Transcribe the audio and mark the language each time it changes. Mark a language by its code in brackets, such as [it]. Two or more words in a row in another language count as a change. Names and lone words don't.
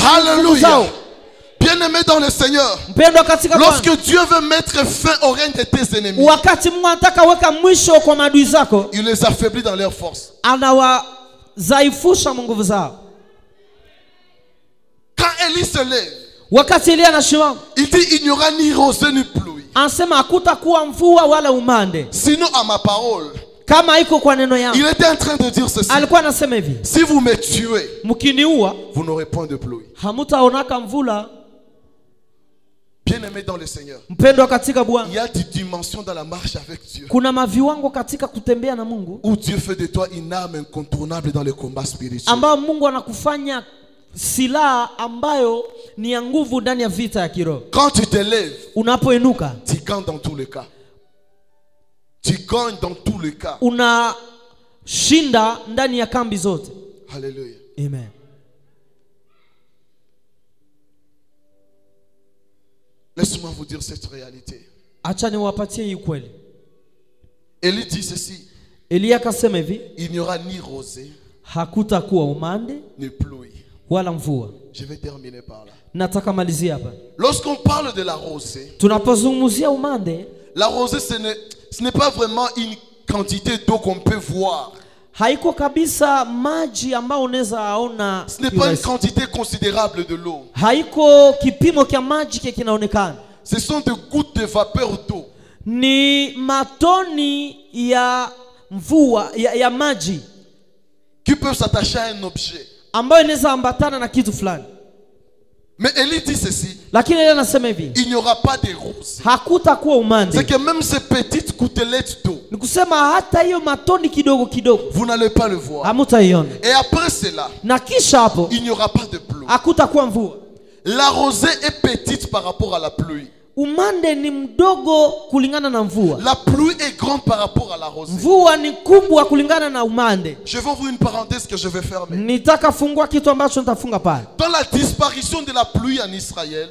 [fr] Alléluia. [sw] zao. [fr] Bien-aimé dans le Seigneur, [sw] Mpendwa katika Bwana, [fr] lorsque Dieu veut mettre fin au règne de tes ennemis, [sw] wakati Mungu anataka weka mwisho kwa maadui zako, [fr] il les affaiblit dans leur force. [sw] anawazaifusha nguvu zao. [fr] Quand Élie se lève, [sw] Wakati Elia anasimama, [fr] il dit il n'y aura ni rosée ni pluie. [sw] anasema hakutakuwa mvua wala umande [fr] Sinon à ma parole, [sw] kama iko kwa neno yangu. [fr] il était en train de dire ceci. [sw] Alikuwa anasema hivi, [fr] Si vous me tuez, [sw] mkiniua [fr] vous n'aurez point de pluie. [sw] hamutaonaka mvula. [fr] Bien-aimé dans le Seigneur, [sw] Mpendwa katika Bwana, [fr] il y a des dimensions dans la marche avec Dieu [sw] kuna maviwango katika kutembea na Mungu [fr] où Dieu fait de toi une arme incontournable dans le combat spirituel. [sw] ambao Mungu anakufanya silaha ambayo ni ya nguvu ndani ya vita ya kiroho. [fr] Quand tu te lèves, [sw] Unapoinuka [fr] tu gagnes dans tous les cas. Tu gagnes dans tous les cas. [sw] unashinda ndani ya kambi zote. [fr] Alléluia. Amen. Laisse-moi vous dire cette réalité. [sw] Acha niwapatie hii kweli. [fr] Élie dit ceci. [sw] Elia akasema hivi, [fr] Il n'y aura ni rosée, [sw] hakutakuwa umande [fr] ni pluie. [sw] wala mvua. [fr] Je vais terminer par là. [sw] Nataka malizia hapa. [fr] Lorsqu'on parle de la rosée, [sw] Tunapozungumzia umande, [fr] la rosée ce n'est pas vraiment une quantité d'eau qu'on peut voir. [sw] haiko kabisa maji ambao unaweza aona. [fr] Ce n'est pas une quantité considérable de l'eau. [sw] Haiko kipimo kia maji kia kinaonekana. [fr] Ce sont des gouttes de vapeur d'eau [sw] Ni matoni ya mvua ya maji [fr] qui peuvent s'attacher à un objet. [sw] ambayo inaweza ambatana na kitu fulani. [fr] Mais Élie dit ceci. [sw] Lakini yeye anasema hivi, [fr] Il n'y aura pas de rosée. [sw] hakutakuwa umande. [fr] C'est que même ces petites gouttelettes d'eau, [sw] Ni kusema hata hiyo matoni kidogo kidogo [fr] vous n'allez pas le voir. [sw] hamutaiona. [fr] Et après cela, [sw] Na kisha hapo [fr] il n'y aura pas de pluie. [sw] hakutakuwa mvua. [fr] La rosée est petite par rapport à la pluie. [sw] Umande ni mdogo kulingana na mvua. [fr] La pluie est grande par rapport à la rosée. [sw] Mvua ni kubwa kulingana na umande. [fr] Je vais ouvrir une parenthèse que je vais fermer. [sw] Nitaka fungua kitu ambacho nitafunga pale. [fr] Dans la disparition de la pluie en Israël,